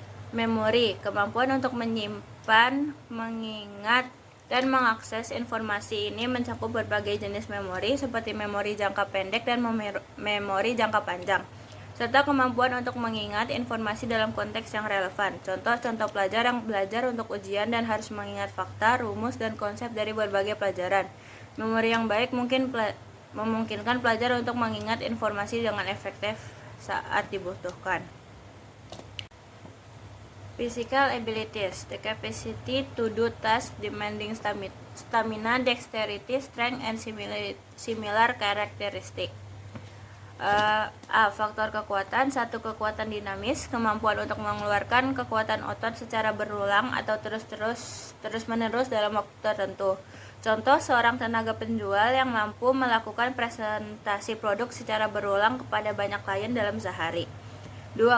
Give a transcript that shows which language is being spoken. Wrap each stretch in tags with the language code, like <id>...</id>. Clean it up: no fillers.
<id>Memori, kemampuan untuk menyimpan, mengingat, dan mengakses informasi ini mencakup berbagai jenis memori seperti memori jangka pendek dan memori jangka panjang, serta kemampuan untuk mengingat informasi dalam konteks yang relevan. Contoh pelajar yang belajar untuk ujian dan harus mengingat fakta, rumus, dan konsep dari berbagai pelajaran. Memori yang baik memungkinkan pelajar untuk mengingat informasi dengan efektif saat dibutuhkan.</id> <en>Physical abilities, the capacity to do tasks demanding stamina, dexterity, strength, and similar characteristic.</en> <id>Faktor kekuatan. 1. Kekuatan dinamis, kemampuan untuk mengeluarkan kekuatan otot secara berulang atau terus-menerus dalam waktu tertentu. Contoh, seorang tenaga penjual yang mampu melakukan presentasi produk secara berulang kepada banyak klien dalam sehari. 2.</id>